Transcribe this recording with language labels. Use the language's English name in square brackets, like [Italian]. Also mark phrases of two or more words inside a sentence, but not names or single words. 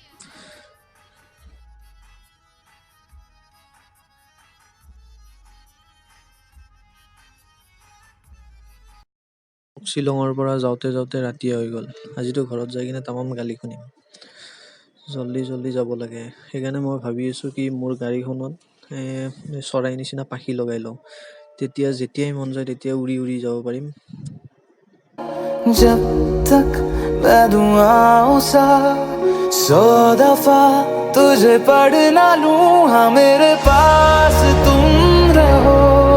[Assamese] শ্বিলঙৰ পৰা যাওঁতে যাওঁতে ৰাতি হৈ গ'ল। আজিতো ঘৰত যাই কিনে তামাম গালি শুনিম। জল্দি যাব লাগে। সেইকাৰণে মই ভাবি আছোঁ কি মোৰ গাড়ীখনত চৰাই নিচিনা পাখি লগাই লওঁ। তেতিয়া যেতিয়াই মন যায় তেতিয়া উৰি উৰি যাব পাৰিম। [Hindi] जब तक मैं दुआओं सा 100 दफा तुझे पढ़ ना लूं, हाँ मेरे पास तुम रहो।